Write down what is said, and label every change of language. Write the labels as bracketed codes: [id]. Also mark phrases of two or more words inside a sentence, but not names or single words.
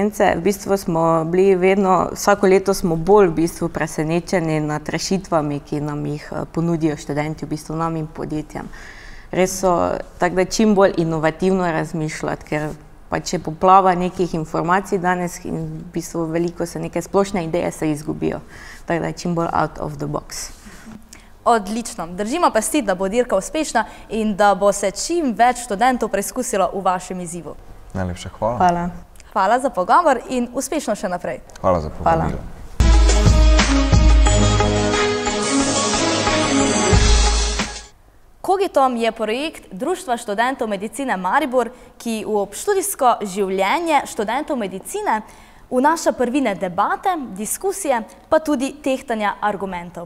[sl] V bistvu smo bili vedno, vsako leto smo bolj v bistvu presenečeni nad rešitvami, ki nam jih ponudijo študenti, v bistvu nam in podjetjem. Res so tako, da čim bolj inovativno razmišljati, ker pač je poplava nekih informacij danes in v bistvu veliko se neke splošne ideje se izgubijo. Tako da čim bolj [en] out of the box. [sl] Odlično. Držimo pesti, da bo dirka uspešna in da bo se čim več študentov preizkusilo v vašem izzivu. Najlepša hvala. Hvala. Hvala za pogovor in uspešno še naprej. Hvala za povabilo. Kogitom je projekt Društva študentov medicine Maribor, ki v obštudijsko življenje študentov medicine vnaša prvine debate, diskusije, pa tudi tehtanja argumentov.